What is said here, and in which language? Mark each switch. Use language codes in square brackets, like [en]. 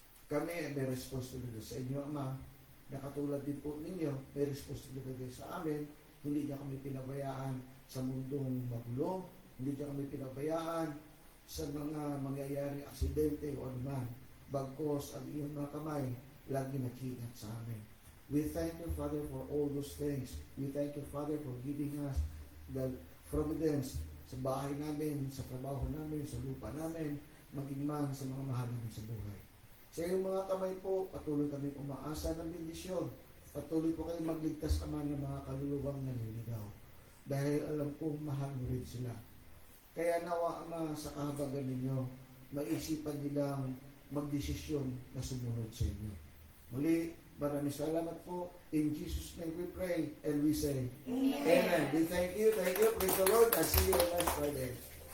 [tl] Kami ay may responsibilidad sa inyo, Ama, na katulad din po ninyo, may responsibilidad din sa amin. Hindi niya kami pinabayaan sa mundong magulo, hindi niya kami pinabayaan sa mga mangyayari aksidente o anuman. Bagkos ang iyong mga kamay, lagi nakikingat sa amin. [en] We thank you, Father, for all those things. We thank you, Father, for giving us the providence [tl] sa bahay namin, sa trabaho namin, sa lupa namin, maging man sa mga mahal namin sa buhay. Sa iyong mga kamay po, patuloy kami umaasa ng bendisyon. Patuloy po kayo magligtas naman ng mga kaluluwang naliligaw. Dahil alam ko, mahal mo rin sila. Kaya nawa, Ama, sa kahabagan ninyo, maisipan nilang magdesisyon na sumunod sa inyo. Muli, maraming salamat po. [en] In Jesus' name we pray and we say, Amen. We thank you. Praise the Lord. I'll see you next Friday.